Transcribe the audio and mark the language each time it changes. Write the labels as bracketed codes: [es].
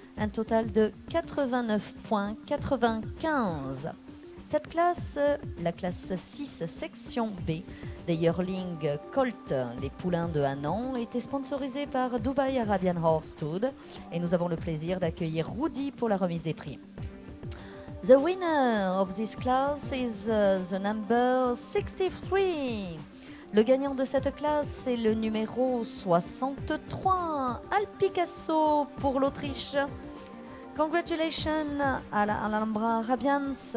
[fr] Un total de 89.95. Cette classe, la classe 6, section B, des Yearling Colt, les poulains de 1 an, était sponsorisée par Dubai Arabian Horse Stud et nous avons le plaisir d'accueillir Rudy pour la remise des prix. [en] The winner of this class is the number 63. [fr] Le gagnant de cette classe est le numéro 63, Al Picasso pour l'Autriche. [en] Congratulations [fr] à l'Alhambra Arabians.